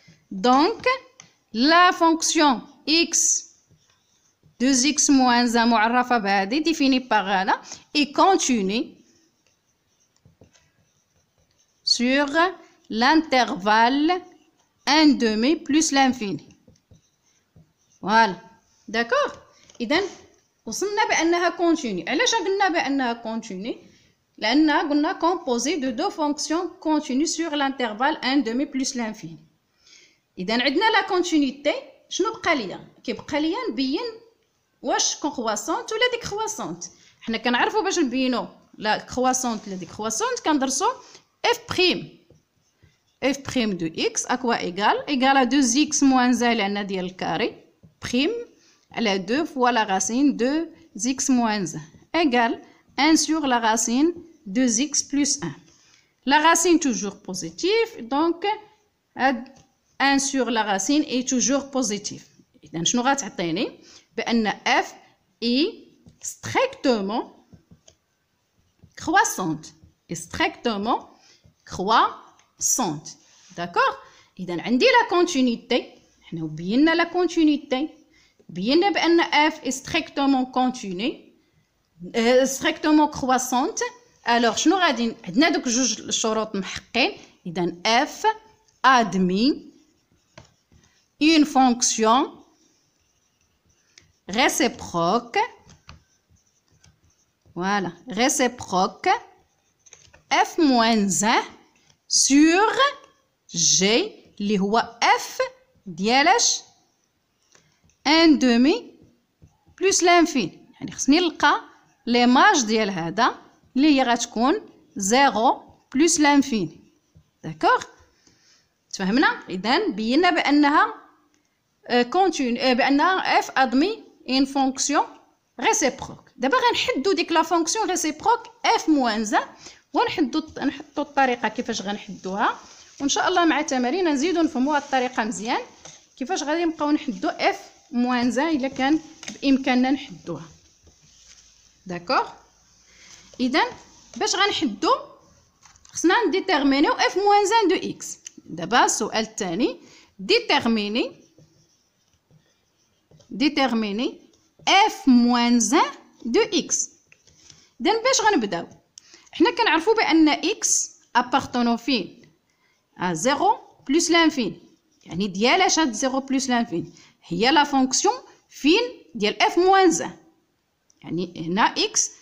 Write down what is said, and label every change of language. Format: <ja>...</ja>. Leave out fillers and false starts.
<fr>Donc, la fonction x 2x moins 1</fr> <ar>معرفة بهذه</ar> <fr>définie par هذا est continue sur l'intervalle 1 demi plus l'infini. Voilà. D'accord.</fr> <ar>إذن وصلنا بأنها continue. علاش قلنا بأنها continue؟ لأنها قلنا</ar> <fr>composée de deux fonctions continues sur l'intervalle 1 demi plus l'infini.</fr> <ar>إذن عندنا لا continuité. شنو بقى ليا؟ كيبقى ليا نبين واش كرواسونت ولا ديكرواسونت. حنا كنعرفوا باش نبينوا لا كرواسونت ولا ديكرواسونت كندرسوا f prime de x à quoi égale à 2x moins 1 لأن ديال الكاري prime على</ar> <fr>2 fois la racine de x moins 1 égale 1 sur la racine de x plus 1. La racine toujours positive, donc 1 sur la racine est toujours positive.</fr> <ar>إذن شنو غتعطيني؟ بأن</ar> <fr>f est strictement croissante.</fr> <ar>D'accord. إذن عندي la continuité. حنا بينا la continuité.</ar> <fr>بينا بأن f est strictement continue, strictement croissante.</fr> <ar>alors شنو غادي عندنا دوك جوج الشروط محقين.</ar> <fr>إذن f admet une fonction réciproque, voilà, réciproque f moins 1 sur g اللي هو f ديالاش 1 demi plus l'infini.</fr> <ar>يعني خصني نلقى ليماج ديال هذا اللي هي غتكون 0 plus l'infini.</ar> <fr>داكوغ.</fr> <ar>تفهمنا؟ إذن بينا بأنها بأنها</ar> <fr>f admet une fonction réciproque.</fr> <ar>دابا غنحدو ديك لا فونكسيون ريسيبروك f moins 1 ونحطو الطريقه كيفاش غنحدوها، وان شاء الله مع تمارين نزيدو نفهموا هاد الطريقه مزيان كيفاش غادي نبقاو نحدو f moins 1 الا كان بامكاننا نحدوها. داكوغ. اذا باش غنحدو خصنا نديتيرمينيو f moins 1 de x. دابا السؤال الثاني</ar> <fr>déterminer f moins 1 de x.</fr> <ar>إذن باش غنبداو حنا كنعرفوا بأن x appartenant فين</ar> <fr>à 0 plus l'infini.</fr> <ar>يعني ديالاش هاد 0 plus l'infini هي لا فونكسيون فين ديال f moins 1. يعني هنا x.</ar>